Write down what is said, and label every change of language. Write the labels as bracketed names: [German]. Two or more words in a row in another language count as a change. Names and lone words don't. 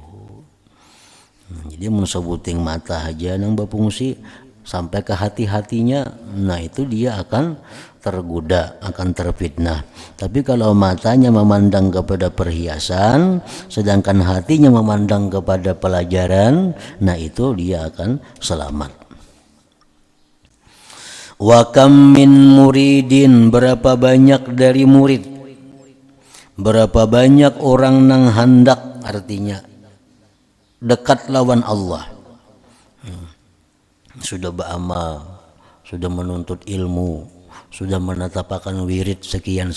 [Banjar] Jadi mensebuting mata aja nang bapungsi sampai ke hati-hatinya, nah itu dia akan tergoda, akan terfitnah. [Indonesian] Tapi kalau matanya memandang kepada perhiasan, sedangkan hatinya memandang kepada pelajaran, nah itu dia akan selamat. [Arabic] وكم من مريد, [Banjar] berapa banyak dari murid, berapa banyak orang nang hendak, artinya dekat lawan Allah, sudah beramal, sudah menuntut ilmu, sudah menetapkan wirid sekian.